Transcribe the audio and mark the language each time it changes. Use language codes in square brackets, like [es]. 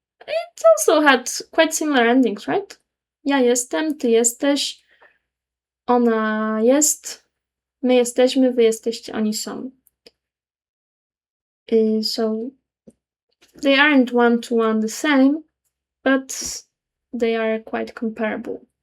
[en] it also had quite similar endings, right? [pl] Ja jestem, ty jesteś, ona jest, my jesteśmy, wy jesteście, oni są. [en] So they aren't one-to-one the same, but they are quite comparable.